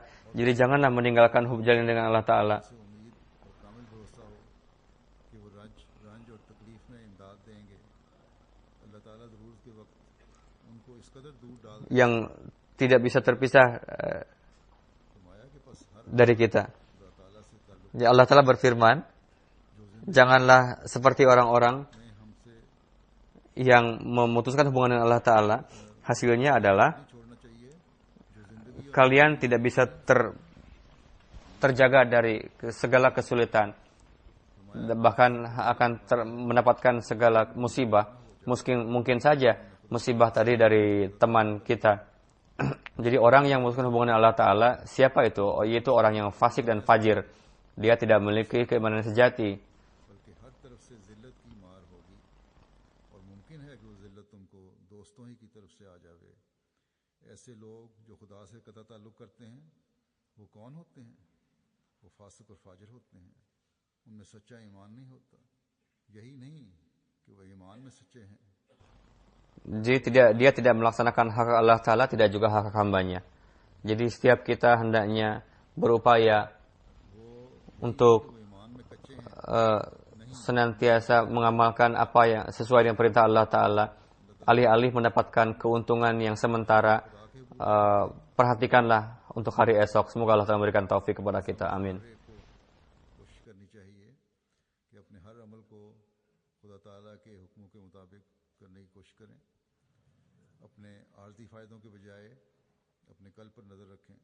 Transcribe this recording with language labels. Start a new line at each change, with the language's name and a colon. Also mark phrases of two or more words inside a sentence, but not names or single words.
Indonesian: Jadi janganlah meninggalkan hubungan dengan Allah Ta'ala. Yang tidak bisa terpisah dari kita. Ya, Allah Ta'ala berfirman, janganlah seperti orang-orang yang memutuskan hubungan dengan Allah Ta'ala hasilnya adalah छोड़ना चाहिए जो जिंदगी kalian tidak bisa terjaga dari segala kesulitan, bahkan akan mendapatkan segala musibah. Mungkin saja musibah tadi dari teman kita. Jadi orang yang memutuskan hubungan dengan Allah Ta'ala, siapa itu? Yaitu orang yang fasik dan fajir. Dia tidak memiliki keimanan sejati.
Urdu: بلکہ ہر طرف سے ذلت کی مار ہوگی اور ممکن ہے کہ وہ ذلت تم کو دوستوں ہی کی طرف سے آ جاوے. ایسے لوگ جو خدا سے قطع تعلق کرتے ہیں وہ کون ہوتے ہیں? وہ فاسق اور فاجر ہوتے ہیں، ان میں سچا ایمان نہیں ہوتا. یہی نہیں کہ وہ ایمان میں سچے ہیں,
Indonesian: Jadi dia tidak melaksanakan hak Allah Ta'ala, tidak juga hak hambanya. Jadi setiap kita hendaknya berupaya untuk
Urdu: وہ ایمان میں کچے ہیں.
Indonesian: senantiasa mengamalkan apa yang sesuai dengan perintah Allah Ta'ala, alih-alih mendapatkan keuntungan yang sementara. Perhatikanlah untuk hari esok. Semoga Allah Ta'ala memberikan taufik kepada kita. Amin.
Urdu: کوشش کرنی چاہیے کہ اپنے ہر عمل کو خدا تعالیٰ کے حکموں کے مطابق کرنے کی کوشش کریں. اپنے عارضی فائدوں کے بجائے اپنے کل پر نظر رکھیں.